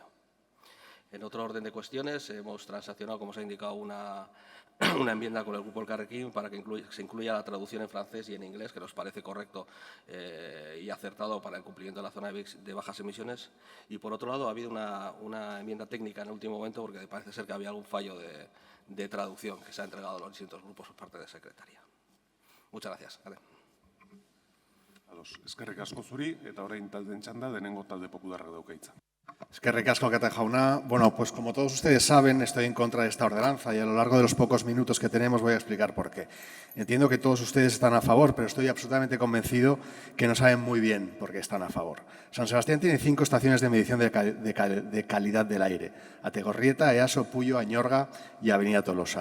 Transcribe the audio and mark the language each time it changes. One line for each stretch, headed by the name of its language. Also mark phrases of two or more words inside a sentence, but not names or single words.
Spanish: En otro orden de cuestiones, hemos transaccionado, como se ha indicado, una enmienda con el Grupo Elkarrekin para que se incluya la traducción en francés y en inglés, que nos parece correcto y acertado para el cumplimiento de la zona de bajas emisiones. Y, por otro lado, ha habido una enmienda técnica en el último momento porque parece ser que había algún fallo de traducción que se ha entregado a los distintos grupos por parte de secretaria. Muchas gracias.
Basque: Eskerrik asko zuri, eta orain taldeen txanda, denengo talde popularrak dauka hitza. Eskerrik asko, Alkate jauna.
Spanish: Bueno, pues como todos ustedes saben, estoy en contra de esta ordenanza y a lo largo de los pocos minutos que tenemos voy a explicar por qué. Entiendo que todos ustedes están a favor, pero estoy absolutamente convencido que no saben muy bien por qué están a favor. San Sebastián tiene 5 estaciones de medición de calidad del aire: Ategorrieta, Easo, Puyo, Añorga y Avenida Tolosa.